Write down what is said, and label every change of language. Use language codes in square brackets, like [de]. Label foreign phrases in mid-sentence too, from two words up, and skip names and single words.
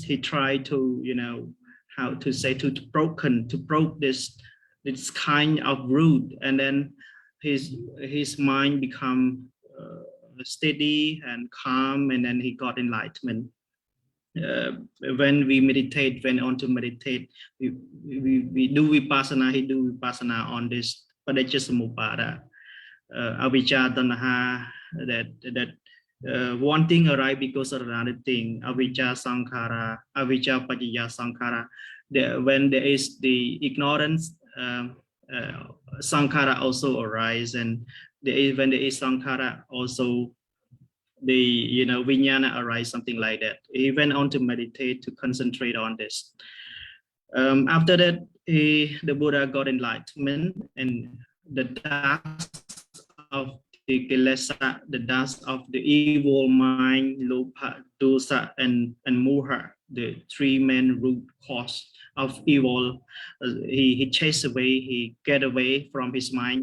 [en] He tried to, you know, how to say, to broke this kind of root, and then his mind become steady and calm, and then he got enlightenment. When we meditate, when on to meditate, we do vipassana. He do vipassana on this [pi] padeccasamuppada, avijja tanha, [en] that one thing arrive because of another thing, [pi] avijja sankhara, avijja paccaya sankhara. [en] When there is the ignorance, sankhara also arise, and when there is sankhara, also the, you know, vijnana arise, something like that. He went on to meditate, to concentrate on this. After that, the Buddha got enlightenment, and the dust of the kilesa, the dust of the evil mind, [pi] lopa, dosa, [en] and moha, the three main root cause of evil, he chased away, he get away from his mind.